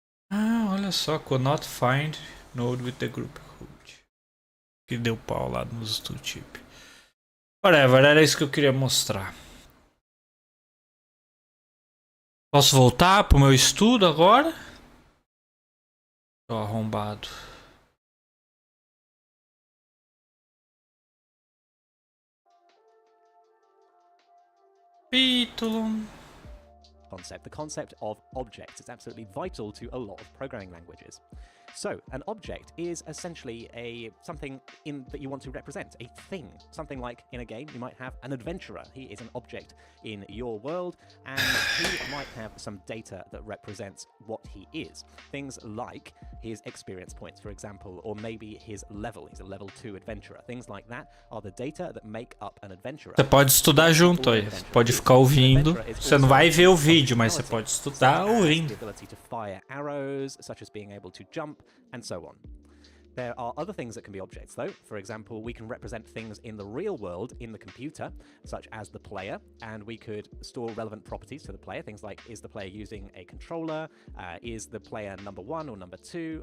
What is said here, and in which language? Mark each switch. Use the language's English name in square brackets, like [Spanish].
[Portuguese] Ah, olha só, [English] could not find node with the group code. [Portuguese] Que deu pau lá nos tooltip. [English] Whatever, [Portuguese] era isso que eu queria mostrar. Posso voltar pro meu estudo agora? Tô arrombado. Capítulo. [English] Concept. The concept of objects. It's absolutely vital to a lot of programming languages. So, an object is essentially something that you want to represent, a thing. Something like in a game, you might have an adventurer. He is an object in your world, and he might have some data that represents what he is. Things like his experience points, for example, or maybe his level. He's a level 2 adventurer. Things like that are the data that make up an adventurer. [Portuguese] Você pode estudar junto aí. Você pode ficar ouvindo. Você não vai ver o vídeo, mas você pode estudar ouvindo. [English] The ability to fire arrows, such as being able to jump, and so on. There are other things that can be objects, though. For example, we can represent things in the real world in the computer, such as the player, and we could store relevant properties to the player. Things like, is the player using a controller? Is the player number 1 or number 2?